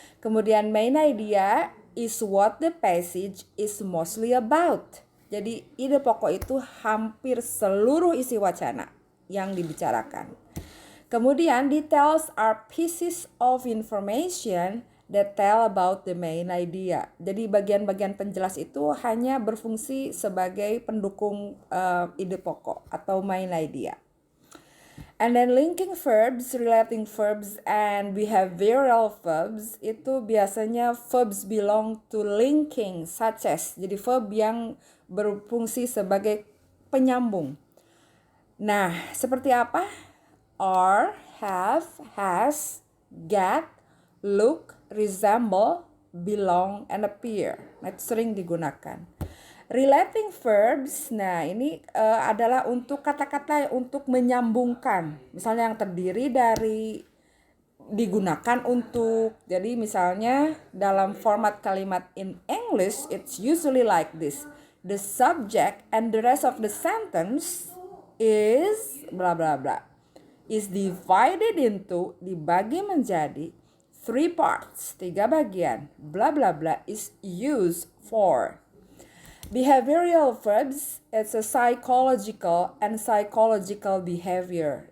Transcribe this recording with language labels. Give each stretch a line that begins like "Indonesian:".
English: Kemudian main idea is what the passage is mostly about.
Indonesian: Jadi ide pokok itu hampir seluruh isi wacana yang dibicarakan.
English: Kemudian details are pieces of information that tell about the main idea.
Indonesian: Jadi bagian-bagian penjelas itu hanya berfungsi sebagai pendukung ide pokok atau main idea.
English: And then linking verbs, relating verbs, and behavioral verbs
Indonesian: itu biasanya
English: verbs belong to linking, such as.
Indonesian: Jadi verb yang berfungsi sebagai penyambung. Nah, seperti apa?
English: Are, have, has, get, look, resemble, belong, and appear.
Indonesian: Nah, itu sering digunakan. Relating verbs, nah ini adalah untuk kata-kata untuk menyambungkan. Misalnya yang terdiri dari digunakan untuk. Jadi misalnya dalam format kalimat
English: in English, it's usually like this. The subject and the rest of the sentence is bla bla bla. Is divided into,
Indonesian: dibagi menjadi
English: 3 parts,
Indonesian: 3 bagian.
English: Bla bla bla is used for. Behavioral verbs, it's a psychological behavior.